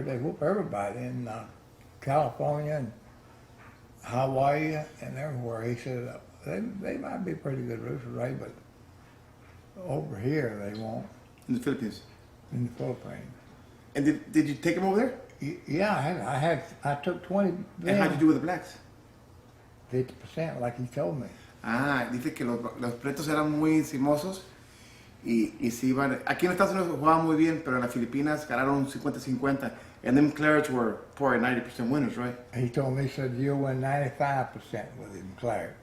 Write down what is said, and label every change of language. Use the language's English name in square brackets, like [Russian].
[English] They whoop everybody in California and Hawaii and everywhere. He said, they might be pretty good rooster, Ray, but over here they won't. In the Philippines. In the Philippines. And did you take them over there? Yeah, I took 20. And how'd you do with the blacks? 50%, like he told me. [Spanish] Dice que los pretos eran muy encimosos y se iban. Aquí en Estados Unidos jugaban muy bien, pero en las Filipinas ganaron 50-50. [English] And them Clarets were probably 90% winners, right? He told me, he said, you'll win 95% with him, Claret.